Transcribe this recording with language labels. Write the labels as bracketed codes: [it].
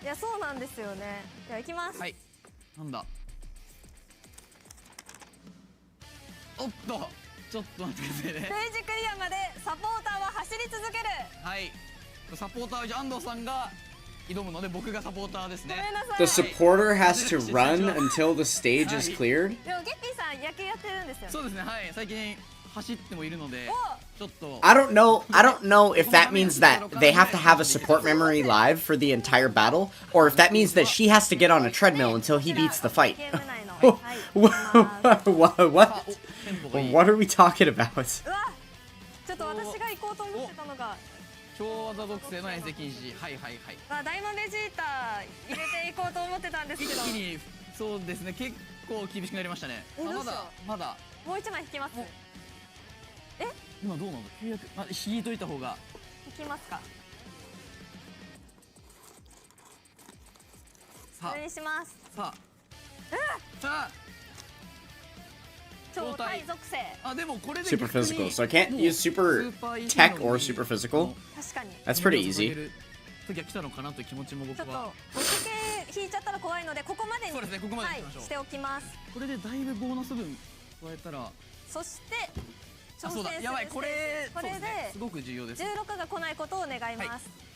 [ja] いや、そうなんですよね。では行きます。はい。なんだ。おっと、ちょっと待ってくださいね。ステージクリアまでサポーターは走り続ける。はい。サポーターは安藤さんが挑むので、僕がサポーターですね。ごめんなさい。 [en] The supporter has to run until the stage is cleared. [ja] でもゲッピーさん野球やってるんですよ。そうですね、はい。最近走ってもいるので、ちょっと。 [en] I don't know if that means that they have to have a support memory live for the entire battle, or if that means that she has to get on a treadmill until he beats the fight. [ja] ゲーム内の。はい。 [en] What are we talking about? [ja] うわ、ちょっと私が行こうと思ってたのが。超技属性の遠征禁止。はいはいはい。ダイモンベジータ入れていこうと思ってたんですけど。一気に、そうですね、結構厳しくなりましたね。まだ。もう一枚引きます。え？今どうなの？900、引いといた方が。引きますか。さあ。これにします。さあ。超体属性。あ、でもこれで [en] Super physical, so I can't use super tech or super physical. [ja] 確かに。 [en] That's pretty easy. [ja] 時は来たのかなという気持ちも僕は。ちょっとボス系引いちゃったら怖いので、ここまでに。そうですね、ここまでにしましょう。しておきます。これでだいぶボーナス分加えたら。そして挑戦する。やばい、これですごく重要です。 16が来ないことを願います。